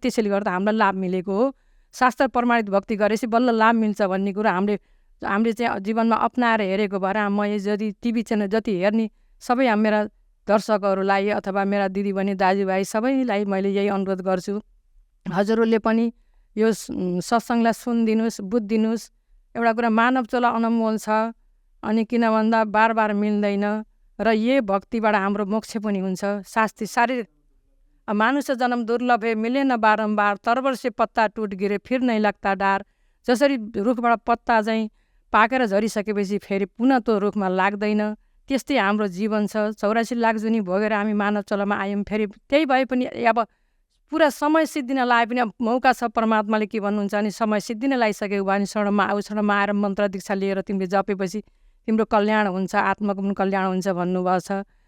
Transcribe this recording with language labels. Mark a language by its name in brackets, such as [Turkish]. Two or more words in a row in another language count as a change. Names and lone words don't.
[Nepali] त्यसैले गर्दा हामीलाई लाभ मिलेको हो। शास्त्र प्रमाणित भक्ति गरेपछि बल्ल लाभ मिल्छ भन्ने कुरा हामीले चाहिँ जीवनमा अपनाएर हेरेको भएर म यदि टिभी च्यानल जति हेर्ने सबै मेरा दर्शकहरूलाई अथवा मेरा दिदीबहिनी दाजुभाइ सबैलाई मैले यही अनुरोध गर्छु, हजुरहरूले पनि यो सत्सङ्गलाई सुनिदिनुहोस्, बुझिदिनुहोस्। एउटा कुरा मानव चोला अनमोल छ अनि किन भन्दा बार मिल्दैन र यही भक्तिबाट हाम्रो मोक्ष पनि हुन्छ। [Hindi] शारीरिक मानुष जन्म दुर्लभ है, मिले न बारम्बार, तरबर से पत्ता टुट गिरे फिर नहीं लगता डार। [Nepali] जसरी रुखबाट पत्ता चाहिँ पाकेर झरिसकेपछि फेरि पुनः त्यो रुखमा लाग्दैन, त्यस्तै हाम्रो जीवन छ। 84 लाख जुनी भोगेर हामी मानव चोलामा आयौँ। फेरि त्यही भए पनि अब पुरा समय सिद्धिन लाए पनि अब मौका छ। परमात्माले के भन्नुहुन्छ भने समय सिद्धिन लागिसक्यो भने शरणमा आऊ, शरणमा आएर मन्त्र दीक्षा लिएर तिमीले जपेपछि तिम्रो कल्याण हुन्छ, आत्माको पनि कल्याण हुन्छ भन्नुभएको छ।